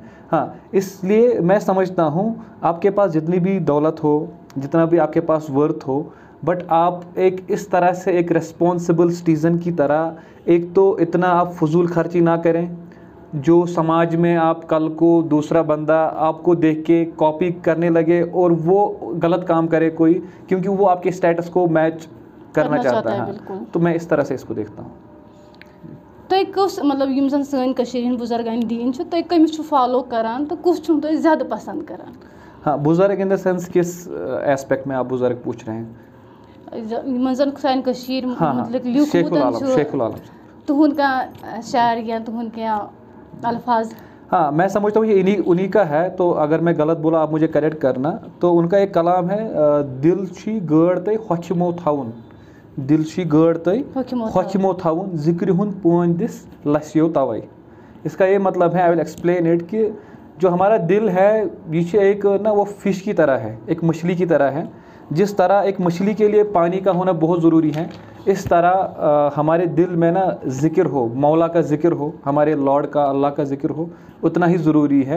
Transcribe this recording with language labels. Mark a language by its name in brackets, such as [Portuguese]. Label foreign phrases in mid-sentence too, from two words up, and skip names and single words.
[Hindi] हाँ, इसलिए मैं समझता हूँ आपके पास जितनी भी दौलत हो, जितना भी आपके पास वर्थ हो, बट आप एक इस तरह से एक [English] responsible citizen [Hindi] की तरह एक तो इतना आप फजूल खर्ची ना करें जो समाज में आप कल को दूसरा बंदा आपको देख के कॉपी करने लगे और वो गलत काम करे कोई, क्योंकि वो आपके स्टेटस को मैच करना चाहता है। तो मैं इस तरह से इसको देखता हूँ। [Kashmiri] तुम कस मतलब यम जन सन बुजुर्गान दीन तुम कमिस फॉलो करान तो कुछ तुम ज़्यादा पसंद करान? [Hindi] हाँ, बुजुर्ग [English] in the sense [Hindi] किस एस्पेक्ट में आप बुजुर्ग पूछ रहे हैं? [Kashmiri] जन सान मतलब शेखुल आलम तुहद का शायर या तुहद क्या अल्फाज? [Hindi] हाँ, मैं समझता हूँ ये उन्हीं का है, तो अगर मैं गलत बोला आप मुझे करेक्ट करना। तो उनका एक कलाम है, [Kashmiri] दिल शी गड़ तय होचमो थाउन, दिल शी गड़ तय होचमो थाउन, जिक्र हुन पोन दिस लस्यो तवई। [Hindi] इसका ये मतलब है, [English] I will explain it, [Hindi] कि जो हमारा दिल है ये एक ना वो फिश की तरह है, एक मछली की तरह है। जिस तरह एक मछली के लिए पानी का होना बहुत ज़रूरी है, इस तरह हमारे दिल में ना ज़िक्र हो, मौला का ज़िक्र हो, हमारे लॉर्ड का, अल्लाह का ज़िक्र हो, उतना ही ज़रूरी है।